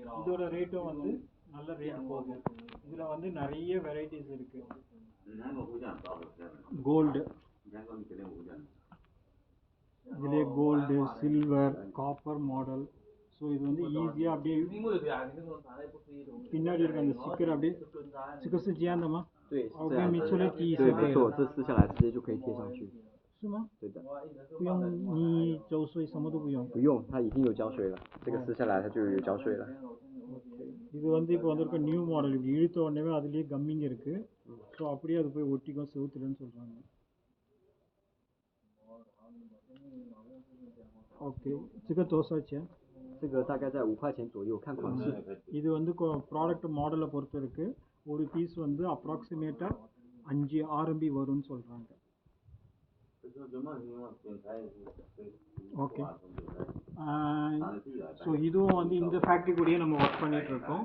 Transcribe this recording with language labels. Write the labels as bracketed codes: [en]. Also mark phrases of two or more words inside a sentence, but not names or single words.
[ta] இதோட ரேட்டும் வந்து நல்ல ரேட் போகும். இதில் வந்து நிறைய வெரைட்டிஸ் இருக்குது. கோல்டு இதிலே கோல்டு, [en] silver, copper model. [ta] ஸோ இது வந்து ஈஸியாக அப்படியே பின்னாடி இருக்க அந்த ஸ்டிக்கர் அப்படியே ஸ்டிக்கர் [zh] 是这样的吗？对，我给你出来第一次对，可以没错，了。这撕下来直接就可以贴上去。是吗？对的，不用你周岁什么都不用。不用，它已经有胶水了，这个撕下来它就有胶水了。 [ta] இது வந்து இப்போ வந்திருக்க [en] new model. [ta] இப்படி இழுத்த உடனே அதுலேயே கம்மிங் இருக்கு. ஸோ அப்படியே அது போய் ஒட்டிக்கும் செவுத்துலன்னு சொல்கிறாங்க. ஓகே, [zh] 这个多少钱？这个大概在5块钱左右，看款式。 [ta] இது வந்து ப்ராடக்ட் மாடலை பொறுத்து இருக்கு. ஒரு பீஸ் வந்து அப்ராக்சிமேட்டாக 5 RMB வரும்னு சொல்கிறாங்க. ஓகே, ஸோ இதுவும் வந்து இந்த ஃபேக்ட்ரி கூடயே நம்ம ஒர்க் பண்ணிட்டு இருக்கோம்.